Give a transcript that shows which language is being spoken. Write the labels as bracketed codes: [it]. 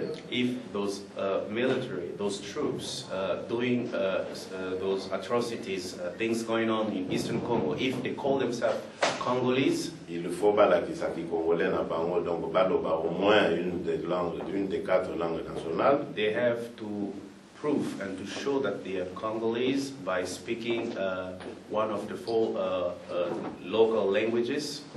[en] If those military, those troops doing those atrocities, things going on in Eastern Congo, if they call themselves Congolese, [fr] il faut [ln] balakisaki congolais na bango [fr] donc [ln] baloba [fr] au moins une des 4 langues nationales. [en] They have to prove and to show that they are Congolese by speaking one of the 4 local languages.